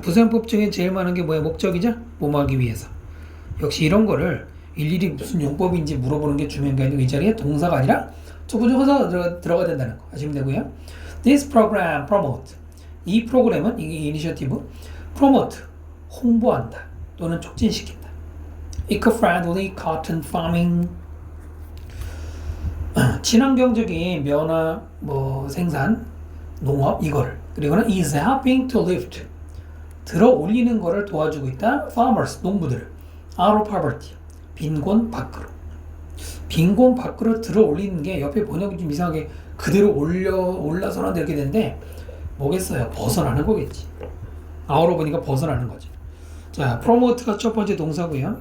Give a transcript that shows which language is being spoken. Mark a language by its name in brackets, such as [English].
[Korean] 부사용법 중에 제일 많은 게 뭐야? 목적이죠? 뭐뭐 하기 위해서. 역시 이런 거를 일일이 무슨 용법인지 물어보는 게 중요한 게 아니고 이 자리에 동사가 아니라 투부정사가 들어가야 된다는 거 아시면 되고요. [English] This program promote. [Korean] 이 프로그램은 이게 이니셔티브 promote 홍보한다 또는 촉진시킨다. [English] eco-friendly cotton farming. [Korean] 친환경적인 면화 생산, 농업 이거를. [English] 그리고는 is helping to lift. [Korean] 들어 올리는 거를 도와주고 있다. farmers, 농부들을. [English] out of poverty. 빈곤 밖으로. [Korean] 빈곤 밖으로 들어 올리는 게 옆에 번역이 좀 이상하게 그대로 올라서는 이렇게 되는데 뭐겠어요? 벗어나는 거겠지. 아우로 보니까 벗어나는 거죠. 자, promote가 첫 번째 동사고요.